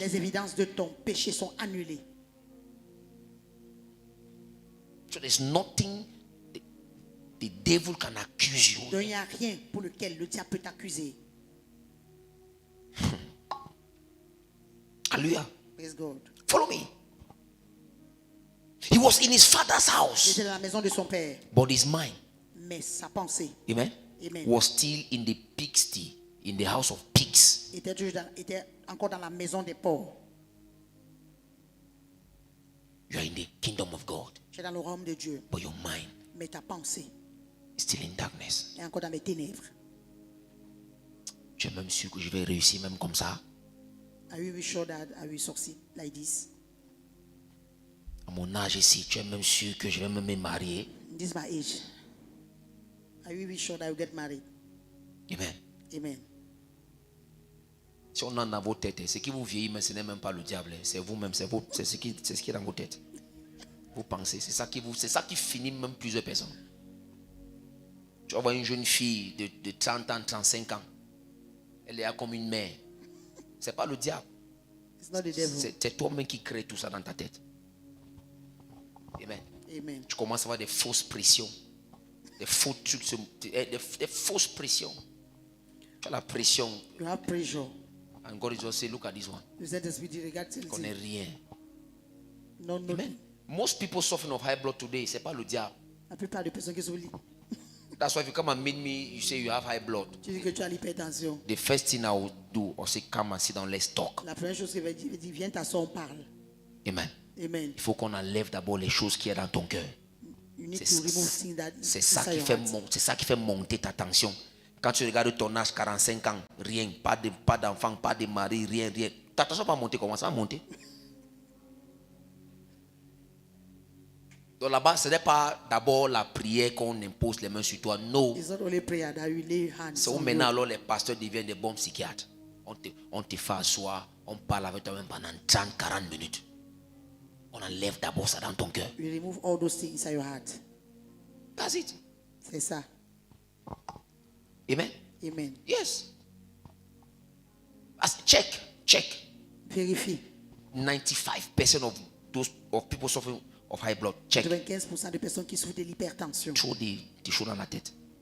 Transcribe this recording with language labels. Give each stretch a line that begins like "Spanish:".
French: les évidences de ton péché sont annulées.
English: So there's nothing the devil can accuse you.
French: Donc il n'y a rien pour lequel le diable peut t'accuser.
English: Hallelujah. Praise God. Follow me. He was in his father's
French: Il
English: house,
French: était dans la maison de son père,
English: but his mind,
French: mais sa pensée
English: amen,
French: Amen.
English: was still in the pigsty, in the house of pigs.
French: était encore dans la maison des pauvres.
English: You are in the kingdom of God,
French: Tu es dans le royaume de Dieu,
English: but your mind
French: mais ta pensée
English: is still in darkness.
French: est encore dans les ténèbres. Tu es même sûr que je vais réussir même comme ça?
English: Are you sure that I will succeed like this?
French: À mon âge ici, tu es même sûr que je vais me marier?
English: This is my age. Are you sure that I will get married? Amen.
French: Amen. Si on en a dans vos têtes, ce qui vous vieillit, mais ce n'est même pas le diable, c'est vous-même, c'est ce qui est dans vos têtes. Vous pensez, c'est ça qui finit même plusieurs personnes. Tu vas voir une jeune fille de 30 ans, 35 ans, elle est là comme une mère. C'est pas le diable,
English: It's not the devil.
French: c'est toi-même qui crée tout ça dans ta tête.
English: Amen.
French: Amen. Tu commences à avoir des fausses pressions, des fausses pressions. Tu as la pression.
English: You have pressure. And God is just saying, look at this one.
French: Le Saint-Esprit dit, regarde Tu connais celle-ci. rien. Non, non.
English: Amen. Most people suffering of high blood today,
French: c'est pas le diable. La plupart des personnes qui sont liées,
English: That's why if you come and meet me, you say you have high blood.
French: tu dis que tu as l'hypertension.
English: The first thing I will do, I'll say, come and sit down, let's talk.
French: La première chose qu'il va dire, il dit, viens t'asseoir, on parle.
English: Amen.
French: Amen. Il faut qu'on enlève d'abord les choses qui sont dans ton cœur.
English: You need
French: C'est
English: to remove things that
French: c'est ça
English: inside
French: qui
English: your
French: fait
English: heart.
French: c'est ça qui fait monter ta tension. Quand tu regardes ton âge, 45 ans, rien, pas d'enfant, pas de mari, rien. Ta tension va monter, comment ça va monter? Donc là-bas, ce n'est pas d'abord la prière qu'on impose les mains sur toi. Non.
English: It's not only prayer that you lay hands
French: C'est où
English: on
French: maintenant
English: you.
French: alors les pasteurs deviennent des bons psychiatres. On te fait asseoir, on parle avec toi même pendant 30, 40 minutes. On enlève d'abord ça dans ton cœur.
English: You remove all those things inside your heart. That's it.
French: C'est ça.
English: Amen.
French: Amen.
English: Yes. Check.
French: Vérifie.
English: 95% of people suffering of high blood. Check.
French: 95% des personnes qui souffrent de l'hypertension. Trop des choses dans la tête.